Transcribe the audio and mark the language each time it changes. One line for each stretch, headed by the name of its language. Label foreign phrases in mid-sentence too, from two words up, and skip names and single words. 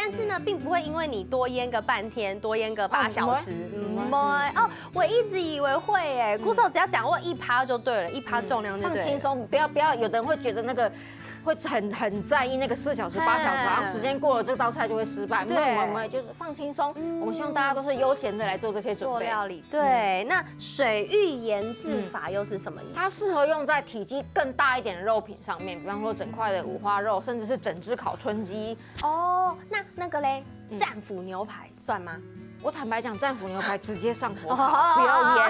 Chinese: 但是呢，並不會因為你多醃個半天，多醃個8小時，我一直以為會哎，鼓手只要掌握1%就對了，1%重量就對了。放輕鬆，不要，有的人會覺得那個。會很在意那個4小時、8小時，然後時間過了，這道菜就會失敗。那我們就是放輕鬆，我們希望大家都是悠閒的來做這些準備。做料理，對。那水水域盐渍法又是什么意思？它适合用在体积更大一点的肉品上面，比方说整块的五花肉，甚至是整只烤春鸡。哦，那个嘞，战斧牛排算吗？我坦白讲，战斧牛排直接上火烤，不要腌。